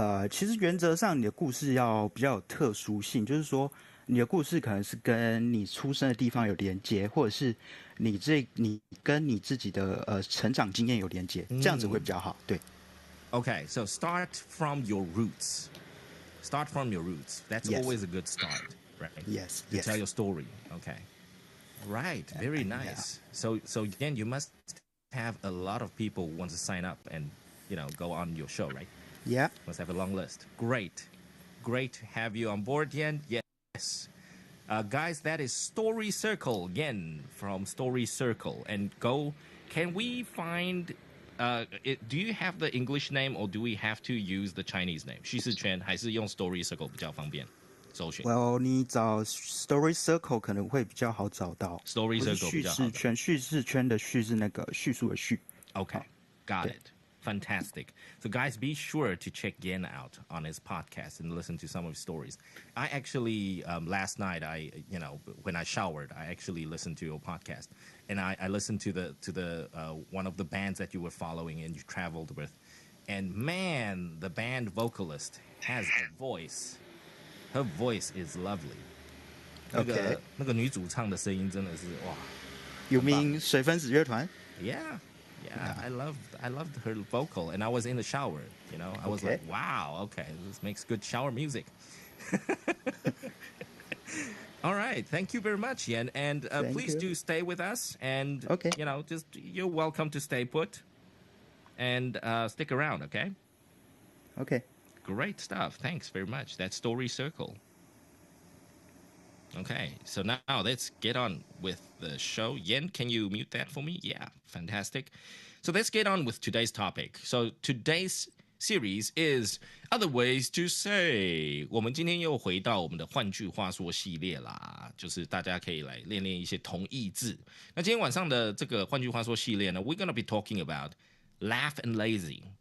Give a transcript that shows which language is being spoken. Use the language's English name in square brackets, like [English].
[Chinese] 其实原则上你的故事要比较有特殊性，就是说你的故事可能是跟你出生的地方有连接，或者是你跟你自己的成长经验有连接，这样子会比较好。对。 [English] Okay, so start from your roots. Start from your roots. That's Yes. always a good start, right? Yes, To yes. tell your story. Okay. Right. Very nice. So again, you must have a lot of people who want to sign up and go on your show, right? Yeah. Must have a long list. Great to have you on board, Yen. Yes. Guys, that is Story Circle again from Story Circle. And can we find do you have the English name or do we have to use the Chinese name? [Chinese] 叙事圈还是用 Story Circle 比较方便搜寻 Well， 你找 Story Circle 可能会比较好找到。？Story 不是 Circle 比叙较好找。事圈的叙是那个叙述的叙。 [English] Okay, got it. Fantastic. So, guys, be sure to check Yen out on his podcast and listen to some of his stories. I actually last night, when I showered, I actually listened to your podcast, and I listened to the one of the bands that you were following and you traveled with, and man, the band vocalist has a voice. Her voice is lovely. Okay. [Chinese] 那个女主唱的声音真的是哇。有名水分子乐团。 [English] Yeah, I loved her vocal, and I was in the shower. I was like, wow, okay, this makes good shower music. All right, thank you very much, Yen, and please do stay with us. And you're welcome to stay put and stick around. Okay. Okay. Great stuff. Thanks very much. That's Story Circle. Okay, so now let's get on with the show. Yen, can you mute that for me? Yeah, fantastic. So let's get on with today's topic. So today's series is Other Ways to Say. [Chinese] 我们今天又回到我们的换句话说系列啦，就是大家可以来练练一些同义字。那今天晚上的这个换句话说系列呢 ， [English] we're gonna be talking about laugh and lazy.